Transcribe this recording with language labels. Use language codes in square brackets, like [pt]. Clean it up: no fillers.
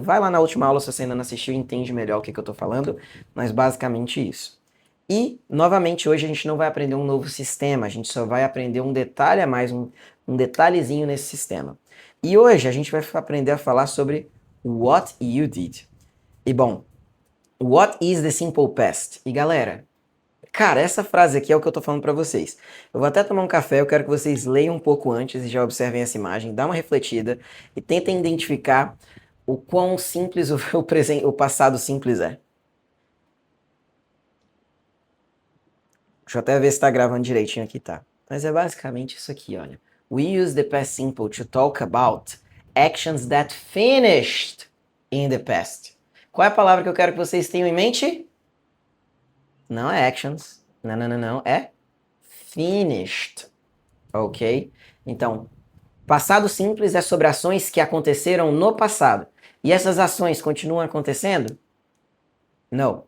[pt] Vai lá na última aula se você ainda não assistiu e entende melhor o que eu estou falando, mas basicamente isso. E, novamente, hoje a gente não vai aprender um novo sistema, a gente só vai aprender um detalhe a mais, um detalhezinho nesse sistema. E hoje a gente vai aprender a falar sobre [en] what you did. [pt] E bom, [en] what is the simple past? [pt] E galera, cara, essa frase aqui é o que eu tô falando pra vocês. Eu vou até tomar um café, eu quero que vocês leiam um pouco antes e já observem essa imagem, dá uma refletida e tentem identificar o quão simples o passado simples é. Deixa eu até ver se tá gravando direitinho aqui, tá? Mas é basicamente isso aqui, olha. [en] We use the past simple to talk about actions that finished in the past. [pt] Qual é a palavra que eu quero que vocês tenham em mente? Não é actions. Não, não, não, não. É finished. Ok? Então, passado simples é sobre ações que aconteceram no passado. E essas ações continuam acontecendo? Não.